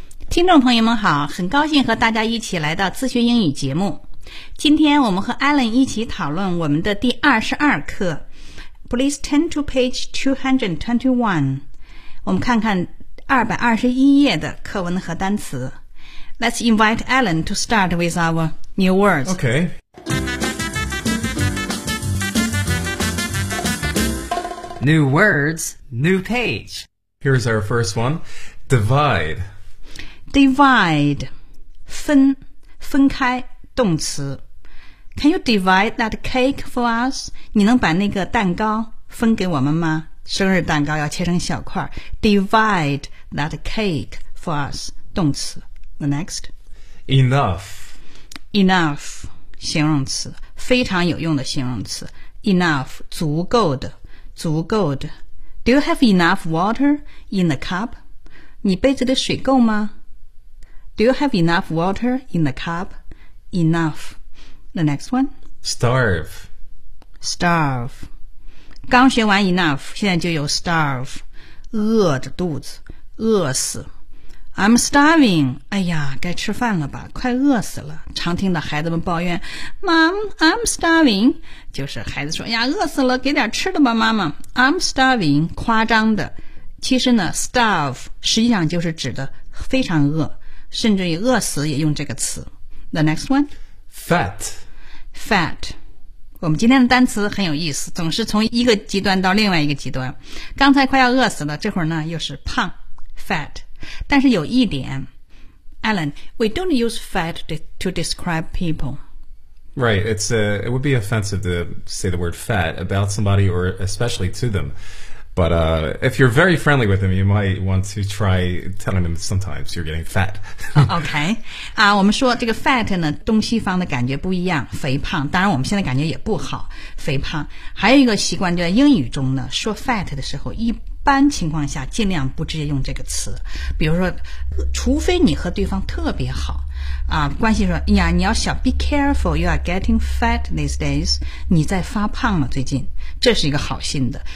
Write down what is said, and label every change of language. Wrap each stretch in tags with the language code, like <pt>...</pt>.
<zh>听众朋友们好，很高兴和大家一起来到自学英语节目。今天我们和 Alan 一起讨论我们的第22课 Please turn to page 221. 我们看看221页的课文和单词。</zh> <en>Let's invite Alan to start with our new words. Okay. New words, new page. Here's our first one. Divide.</en> <zh>Divide. 分分开动词。</zh> <en>Can you divide that cake for us?</en> <zh>你能把那个蛋糕分给我们吗？生日蛋糕要切成小块。 Divide that cake for us. 动词。 The next.</zh> <en>Enough. Enough.</en> <zh>形容词，非常有用的形容词。 Enough, 足够的，足够的。</zh> <en>Do you have enough water in the cup?</en> <zh>你杯子的水够吗？</zh> <en>Do you have enough water in the cup? Enough. The next one. Starve.</en> <zh>Starve. 刚学完 enough, 现在就有 starve. 饿着肚子，饿死。 I'm starving. 哎呀，该吃饭了吧，快饿死了。常听到孩子们抱怨 Mom, I'm starving. 就是孩子说呀，饿死了，给点吃的吧妈妈。 I'm starving, 夸张的。其实呢 starve 实际上就是指的非常饿，甚至于饿死也用这个词。 The next one?</zh> <en>Fat. Fat.</en> <zh>我们今天的单词很有意思，总是从一个极端到另外一个极端。刚才快要饿死了，这会儿呢又是胖 fat。</zh> <en>但是有一点 Alan, we don't use fat to describe people. Right, it would be offensive to say the word fat about somebody or especially to them. But if you're very friendly with them, you might want to try telling them sometimes you're getting fat.</en> <zh>Okay, 我们说这个 fat 呢，东西方的感觉不一样，肥胖。当然我们现在感觉也不好，肥胖。还有一个习惯就在英语中呢，说 fat 的时候一般情况下尽量不直接用这个词，比如说除非你和对方特别好啊，关系说呀，你要小 be careful you are getting fat these days, 你在发胖了最近，这是一个好心的。</zh>